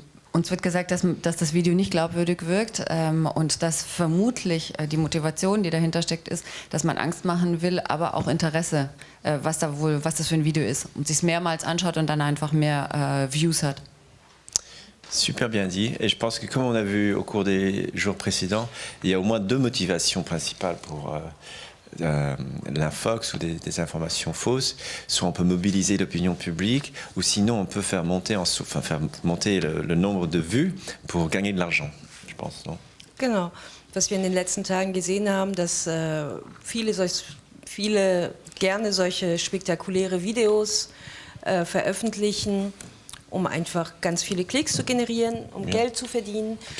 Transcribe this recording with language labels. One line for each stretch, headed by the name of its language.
German: Uns wird gesagt, dass das Video nicht glaubwürdig wirkt und dass vermutlich die Motivation, die dahinter steckt, ist, dass man Angst machen will, aber auch Interesse, was das für ein Video ist, und sich es mehrmals anschaut und dann einfach mehr Views hat.
French: Super bien dit, et je pense que comme on a vu au cours des jours précédents, il y a au moins 2 motivations principales pour l'infox ou des informations fausses. Soit on peut mobiliser l'opinion publique, ou sinon on peut faire monter, le nombre de vues pour gagner de l'argent, je pense, non?
German: Genau. was wir in den letzten Tagen gesehen haben, dass viele gerne solche spektakuläre Videos veröffentlichen, um einfach ganz viele Klicks zu generieren, um Geld zu verdienen.